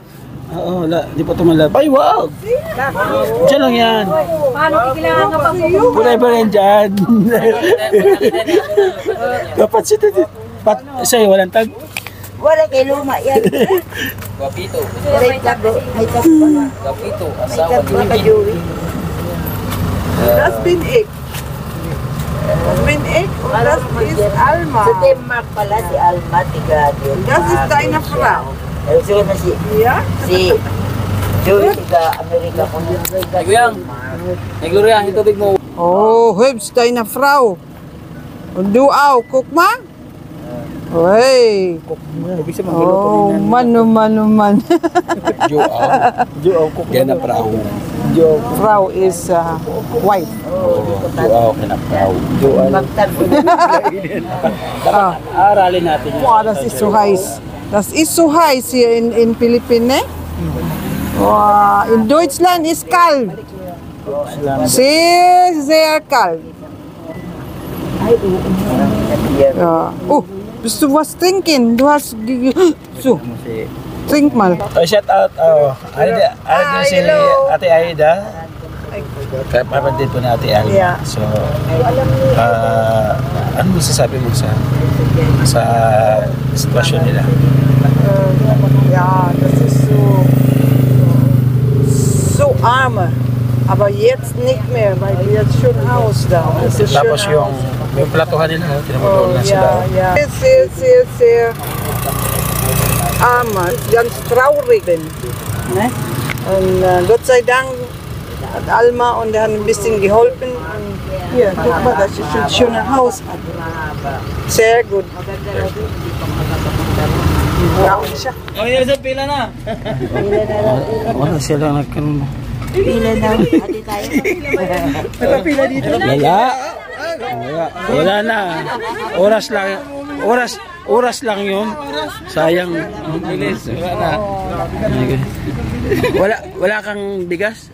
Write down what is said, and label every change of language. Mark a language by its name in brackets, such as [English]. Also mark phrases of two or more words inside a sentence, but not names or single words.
[Filipino] Oo, wala. Hindi pa tumalab. Ay, wow! Diyan lang yan. Paano kailangan ka pa po? Wala pa rin dyan. Dapat siya. Sa'yo, walang tag. Wala kay luma yan. Guapito. May tag ba? Guapito. Asawa ni Joey. [German] Das bin ich. Bin ich und das ist Alma. [Filipino] Sa Denmark pala si Alma, tiga Denmark. [German] Das ist deine Frau. [Filipino] Siguro na [German] Ja? [Filipino] si Joey, tiga Amerika. Guyang. Gloria, ang tubig mo. [German] Oh, hübsch, deine Frau. Und du auch, guck mal. [English] Hey. Oh, man. Joaw. Gana prao. Frau is wife. [Filipino] Joaw, kinaprao. Aralin natin yun. [German] Wow, das ist so heiß. Das ist so heiß hier in Philippinen, ne? Wow, in Deutschland ist kalt. Sehr, sehr kalt. Ja. Oh, bist du was trinken? Du hast... So, trink mal. [English] Shout out, [Filipino] Aida si Ate Aida. Kapatid po na Ate Alma. [English] Yeah. [Filipino] So, ano masasabi mo sa sitwasyon nila? [German] Ja, das ist so arm. Aber jetzt nicht mehr, weil jetzt schon Haus da. Das ist [Filipino] Tapos [German] schön [Filipino] yung platuhan nila, tinamutol na sila. [German] ja. Sehr arm. Ganz traurig bin. Ne? Und Gott sei Dank hat Alma und er hat ein bisschen geholfen. Und hier, guck mal, dass ich ein schönes Haus hat. Sehr gut. Ja, [Filipino] siya. Oh, yan sa pila na. Wala sila nagkaroon. Pila na. Hati tayo. Napapila dito. Wala na. Oras lang yun. Sayang. Wala kang bigas?